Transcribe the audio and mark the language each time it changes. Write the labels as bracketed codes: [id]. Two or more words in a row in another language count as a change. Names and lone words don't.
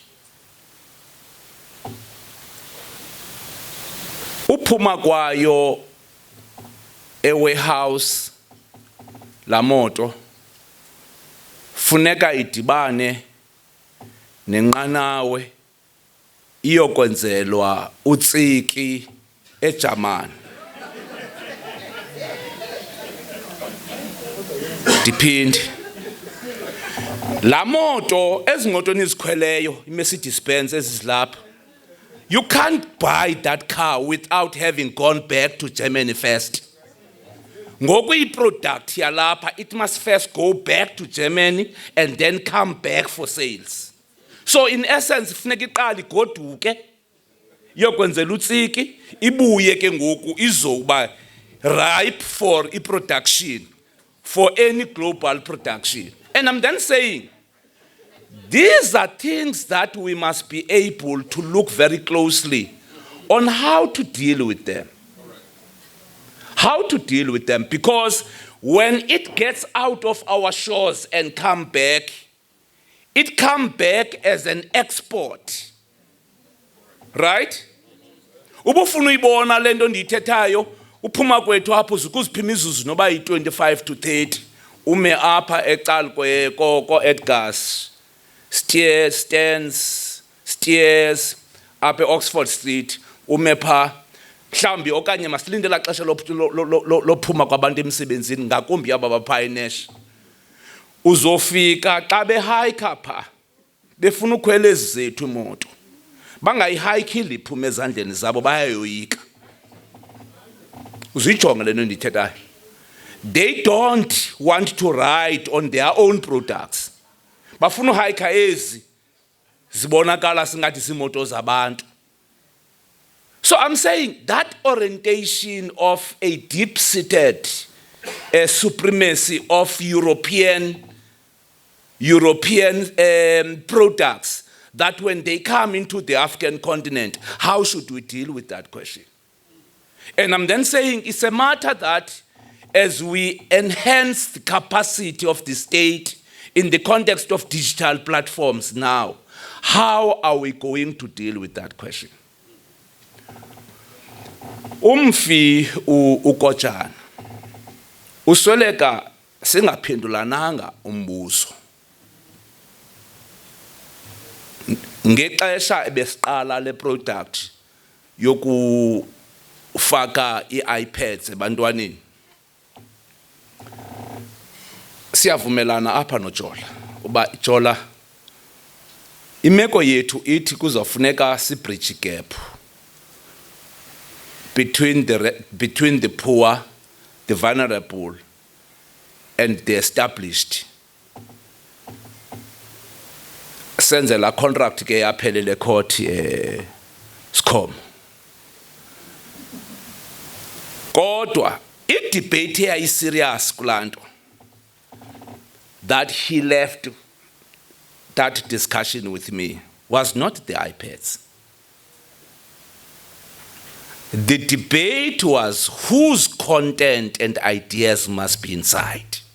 [xh] Uphuma kwayo warehouse la moto funeka idibane nenqanawe iyokwenzelwa utsiki eJamani. [en] Depend. [xh] La moto ezimotweni izikhweleyo iMercedes Benz ezizilapha. [en] You can't buy that car without having gone back to Germany first. [xh] Ngoku product yalapha, [en] it must first go back to Germany and then come back for sales. So in essence, [xh] funeka iqala igoduke yokwenzela utsiki ibuye ke ngoku izoba [en] ripe for production, for any global production. And I'm then saying, these are things that we must be able to look very closely on how to deal with them. How to deal with them, because when it gets out of our shores and come back, it comes back as an export. Right? [xh] Ubufuna uyibona lento ndiyithethayo uphuma kwethu apho ukuziphima izuzu noba yi-25 to 30 ume apha ecala ko Edgar's stairs apha Oxford Street ume pha mhlambi okanye masilindela xesha lophuma kwabantu emsebenzini ngakumbi aba bapha eNash uzofika xa behayika pha befuna ukhwela ezi zethu imoto bangayihayikile iphume ezandleni zabo bayayoyika. Uzijonge lento ndithethayo. [en] They don't want to ride on their own products. [xh] Bafuna uhayika ezi zibonakala singathi simoto zabantu. [en] So I'm saying that orientation of a deep-seated supremacy of European products, that when they come into the African continent, how should we deal with that question? And I'm then saying it's a matter that as we enhance the capacity of the state in the context of digital platforms now, how are we going to deal with that question? [xh] Umfi uKotshana usweleka singaphendulananga umbuzo ngexesha ebesiqala le product yokufaka iiPads ebantwaneni. Siyavumelana apha noJola uba Jola imeko yethu ithi kuzofuneka [en] si-bridge gap between the poor, the vulnerable, and the established. [xh] Senze la contract ke yaphelele court SCOM. Kodwa i-debate eyayiserious kulanto [en] that he left that discussion with me was not the iPads. The debate was whose content and ideas must be inside.